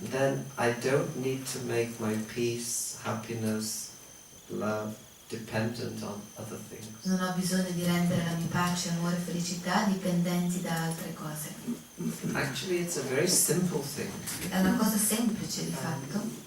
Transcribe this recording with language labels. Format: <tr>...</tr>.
<en>then I don't need to make my peace, happiness, love dependent on other things.</en> <it>non ho bisogno di rendere la mia pace, amore e felicità dipendenti da altre cose.</it> <en>Actually, it's a very simple thing.</en> <it>È una cosa semplice di fatto.</it>